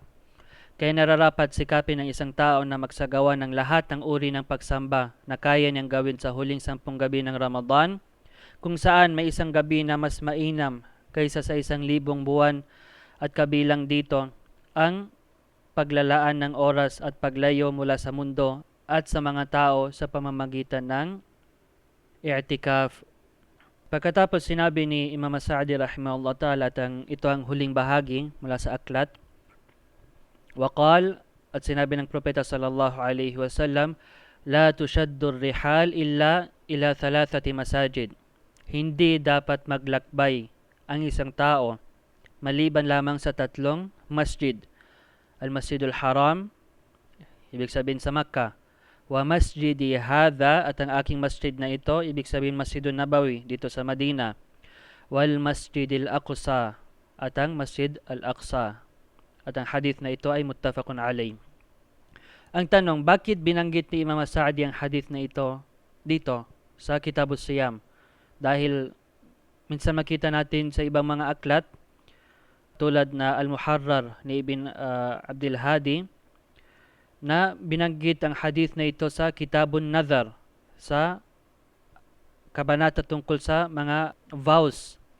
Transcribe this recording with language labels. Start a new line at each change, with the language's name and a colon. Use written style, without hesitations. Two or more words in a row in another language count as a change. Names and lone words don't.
Filipino: Kaya nararapat sikapin ng isang tao na magsagawa ng lahat ng uri ng pagsamba na kaya niyang gawin sa huling 10 gabi ng Ramadan, kung saan may isang gabi na mas mainam kaysa sa 1,000 buwan, at kabilang dito ang paglalaan ng oras at paglayo mula sa mundo at sa mga tao sa pamamagitan ng i'tikaf. Pagkatapos sinabi ni Imam Sa'di
Arabic: رحمه الله تعالى
Filipino: at ito ang huling bahagi mula sa aklat. Waqal, at sinabi ng Propeta
Arabic: صلى الله عليه وسلم, لا تشد الرحال إلا إلى 3 مساجد.
Filipino: Hindi dapat maglakbay ang isang tao maliban lamang sa 3 masjid.
Arabic: المسجد الحرام,
Filipino: ibig sabihin sa Makkah,
Arabic: ومسجدي هذا,
Filipino: at ang aking masjid na ito, ibig sabihin Masjidun Nabawi dito sa Madina, wal Masjidil Aqsa, at ang Masjid Al-Aqsa. At ang hadith na ito ay
Arabic: متفق عليه.
Filipino: Ang tanong, bakit binanggit ni Imam Sa'di ang hadith na ito dito sa Kitabus Siyam? Dahil minsan makita natin sa ibang mga aklat tulad na Al-Muharrar ni Ibn Abdul Hadi na binanggit ang hadith na ito sa Kitabun Nadhar, sa kabanata tungkol sa mga vows.